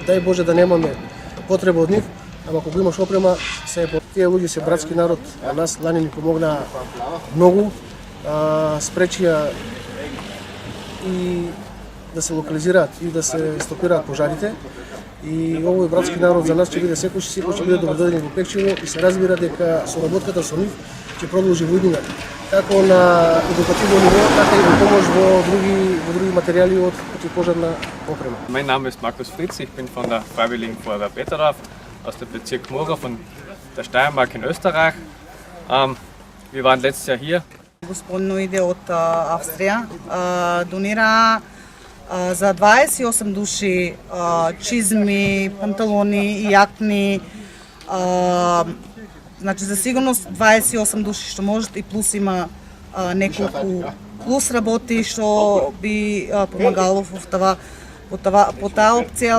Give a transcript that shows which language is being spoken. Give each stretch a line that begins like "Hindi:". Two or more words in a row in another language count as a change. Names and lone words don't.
Macedonian: Дај Боже да немаме потреба од нив, ама кога имаш опрема, се тие луѓе се братски народ, а нас лани ни помогнаа многу, спречија и да се локализираат и да се стопираат пожарите. И овој братски народ за нас ќе биде секој ќе биде добродојден во Печево и се разбира дека соработката со нив ќе продолжи во иднина, како на едукативно ниво, така и во помош во други материјали од противпожарна опрема.
German: Mein Name ist Markus Fritz, ich bin von der Freiwilligen Feuerwehr Petterdorf aus dem Bezirk Mura von der Steiermark in Österreich. Wir waren letztes Jahr hier.
Macedonian: Господино иде од Австрија, донира за 28 души чизми, панталони и јакни, значи за сигурност 28 души што можат и плюс има неколку плюс работи што би помагало по таа опција.